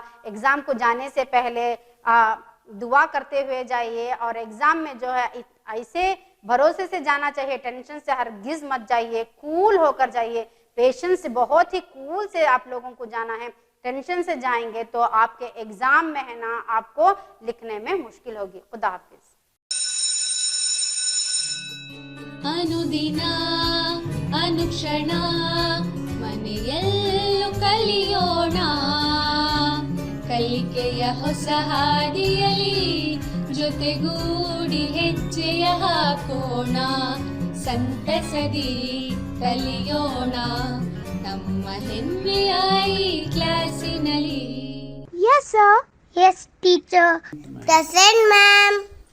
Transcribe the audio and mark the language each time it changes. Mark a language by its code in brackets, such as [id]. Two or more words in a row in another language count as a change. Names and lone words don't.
[hi] एग्जाम को जाने से पहले दुआ करते हुए जाइए, और एग्जाम में जो है ऐसे भरोसे से जाना चाहिए, टेंशन से हरगिज मत जाइए, कूल होकर जाइए, पेशेंस से, बहुत ही कूल से आप लोगों को जाना है। टेंशन से जाएंगे तो आपके एग्जाम में है ना आपको लिखने में मुश्किल होगी। खुदा हाफिज। [kn] ಅನುದಿನ ಅನುಕ್ಷಣ ಮನೆಯಲ್ಲೂ ಕಲಿಯೋಣ, ಕಲಿಕೆಯ ಹೊಸ ಹಾದಿಯಲಿ ಜೊತೆಗೂಡಿ ಹೆಜ್ಜೆಯ ಹಾಕೋಣ, ಸಂತಸದಿ ಕಲಿಯೋಣ ನಮ್ಮ ಹೆಮ್ಮೆಯ ಈ ಕ್ಲಾಸಿನಲ್ಲಿ. [en] Yes, sir. Yes, teacher. teacher. Present, ma'am.